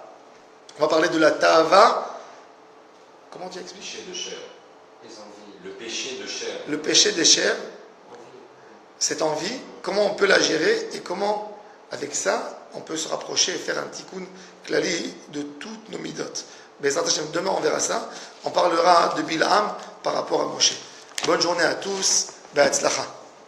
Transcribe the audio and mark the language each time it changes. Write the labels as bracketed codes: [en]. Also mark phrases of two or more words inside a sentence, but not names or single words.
[fr] On va parler de la ta'ava. Comment tu expliques? Le péché de chair. Les envies. Le péché de chair. Le péché des chairs, cette envie, comment on peut la gérer et comment, avec ça, on peut se rapprocher et faire un [he] תיקון כללי [fr] de toutes nos midot. [he] בעזרת השם, [fr] demain on verra ça. On parlera de Bil'am par rapport à Moshe. Bonne journée à tous. Be'atzlacha.